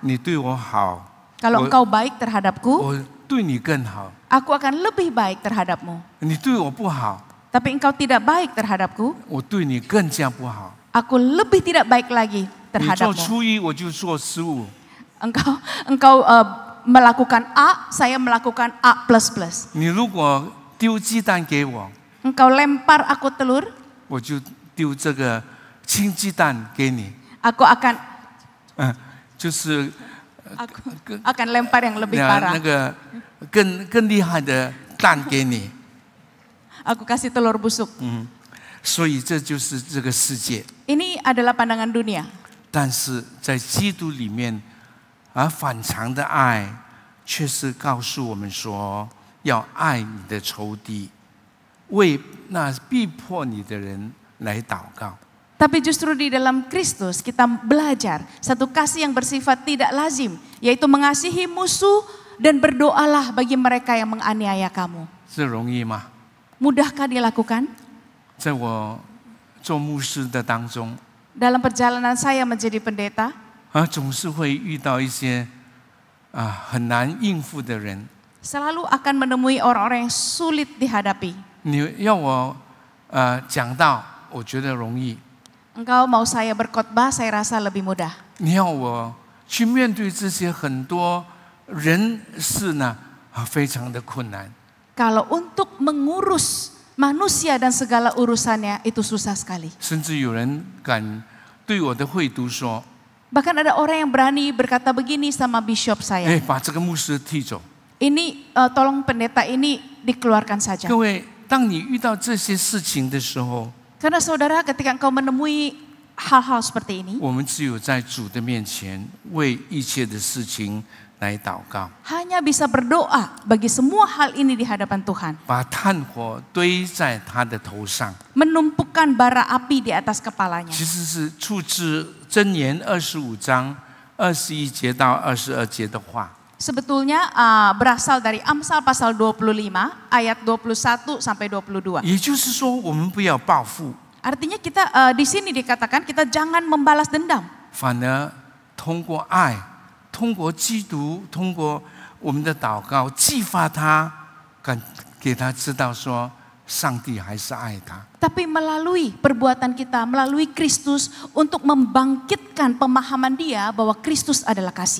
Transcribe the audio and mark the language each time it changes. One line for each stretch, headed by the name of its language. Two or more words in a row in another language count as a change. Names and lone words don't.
Chinese: 你对我好，
Indonesian: Kalau engkau baik terhadapku,
Chinese: 我对你更好；
Indonesian: aku akan lebih baik terhadapmu.
Chinese: 你对我不好，
Indonesian: Tapi engkau tidak baik terhadapku,
Chinese: 我对你更加不好。
Indonesian: aku lebih tidak baik lagi
Chinese: 你做
Indonesian: terhadapmu.
Chinese: 初一，我就做15；
Indonesian: Engkau melakukan A, saya melakukan A++.
Chinese: 你如果丢鸡蛋给我，
Indonesian: Engkau lempar aku telur,
Chinese: 我就丢这个青鸡蛋给你。
Indonesian: aku akan
Chinese: 就是
Indonesian: lempar yang lebih
Chinese: 那
Indonesian: parah.
Chinese: 个更厉害的蛋给你。
Indonesian: Aku kasih telur busuk.
Chinese: 所以这就是这个世界。
Indonesian: Ini adalah pandangan dunia.
Chinese: 但是在基督里面，反常的爱，却是告诉我们说，要爱你的仇敌，为那逼迫你的人来祷告。
Indonesian: Tapi justru di dalam Kristus kita belajar satu kasih yang bersifat tidak lazim, yaitu mengasihi musuh dan berdoalah bagi mereka yang menganiaya kamu.
Chinese: 这容易吗？
Indonesian: Mudahkah dilakukan?
Chinese: 在我做牧师的当中，
Indonesian: Dalam perjalanan saya menjadi pendeta,
Chinese: 总是会遇到一些很难应付的人。
Indonesian: selalu akan menemui orang-orang yang sulit dihadapi.
Chinese: 你要我讲道，我觉得容易；
Indonesian: Engkau mau saya berkhotbah, saya rasa lebih mudah.
Chinese: 你要我去面对这些很多人事呢，非常的困难。
Indonesian: Kalau untuk mengurus manusia dan segala urusannya itu susah sekali.
Chinese: 甚至有人敢对我的会读说：
Indonesian: Bahkan ada orang yang berani berkata begini sama bishop saya.
Chinese: 把这个牧师踢走。
Indonesian: Ini tolong pendeta ini dikeluarkan saja.
Chinese: 各位，当你遇到这些事情的时候，
Indonesian: Karena saudara ketika engkau menemui hal-hal seperti ini,
Chinese: 我们只有在主的面前为一切的事情来祷告，
Indonesian: hanya bisa berdoa bagi semua hal ini di hadapan Tuhan.
Chinese: 把炭火堆在他的头上。
Indonesian: Menumpukan bara api di atas kepalanya.
Chinese: 其实是出自箴言25章21节到22节的话。
Indonesian: Sebetulnya berasal dari Amsal pasal 25 ayat 21 sampai 22.
Chinese: 也就是说，我们不要报复，
Indonesian: Artinya kita di sini dikatakan kita jangan membalas dendam.
Chinese: 反而通过爱，通过基督，通过我们的祷告，激发他，给他知道说，上帝还是爱他。
Indonesian: Tapi melalui perbuatan kita, melalui Kristus untuk membangkitkan pemahaman dia bahwa Kristus adalah kasih.